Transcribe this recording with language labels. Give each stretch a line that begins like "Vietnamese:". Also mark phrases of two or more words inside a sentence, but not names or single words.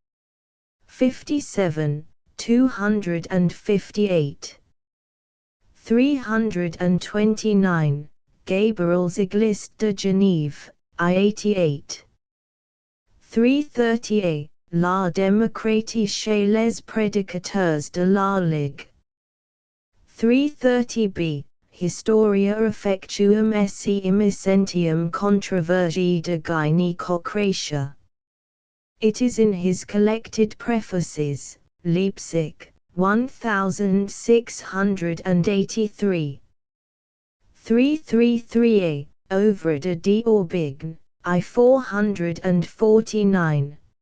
English: 57, 258. 329, Gabriel's Église de Genève, I-88. 330a, La démocratie chez les prédicateurs de la Ligue. 330b, Historia effectuum esse imicentium controversi de Gynecocratia. It is in his collected prefaces, Leipzig, 1683. 333a, Œuvre de d'Orbigne, I-449.